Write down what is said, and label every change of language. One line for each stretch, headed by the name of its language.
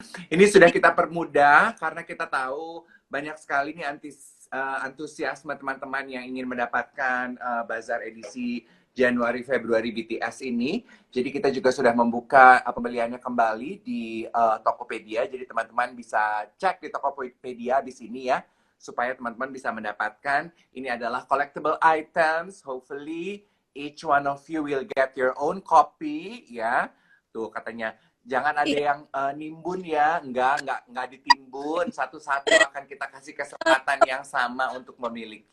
Indonesian: Ini sudah kita permudah karena kita tahu banyak sekali nih antusiasme teman-teman yang ingin mendapatkan bazar edisi Januari Februari BTS ini. Jadi kita juga sudah membuka pembeliannya kembali di Tokopedia. Jadi teman-teman bisa cek di Tokopedia di sini ya, supaya teman-teman bisa mendapatkan. Ini adalah
English: collectible items. Hopefully each one of you will get your own copy ya.
Indonesian: Tuh katanya jangan ada yang nimbun ya, enggak ditimbun, satu-satu akan kita kasih kesempatan yang sama untuk memiliki.